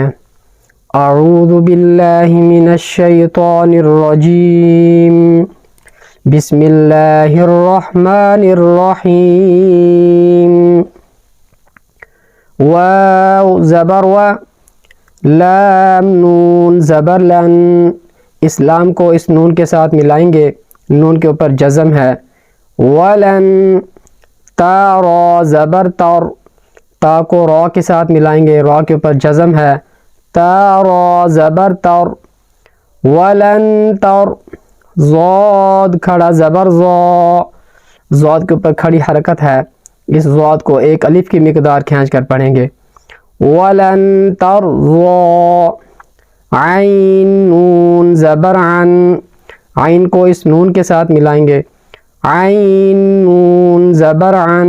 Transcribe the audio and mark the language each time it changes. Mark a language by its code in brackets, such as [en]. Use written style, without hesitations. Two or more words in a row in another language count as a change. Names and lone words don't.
[ar] اعوذ باللہ من الشیطان الرجیم، بسم اللہ الرحمن الرحیم۔ [ur] واو زبر و، لام نون زبر لن، اسلام کو اس نون کے ساتھ ملائیں گے، نون کے اوپر جزم ہے۔ [ar] ولن، [ur] تا را زبر تر، تا کو را کے ساتھ ملائیں گے، را کے اوپر جزم ہے، تا را زبر تر۔ [ar] ولن تر، [ur] ضاد کھڑا زبر زا، ضاد کے اوپر کھڑی حرکت ہے، اس ضاد کو ایک الف کی مقدار کھینچ کر پڑھیں گے۔ [ar] وَلَن تَرْضَىٰ، [ur] عین نون زبر عن، عین کو اس نون کے ساتھ ملائیں گے، عین نون زبر عن۔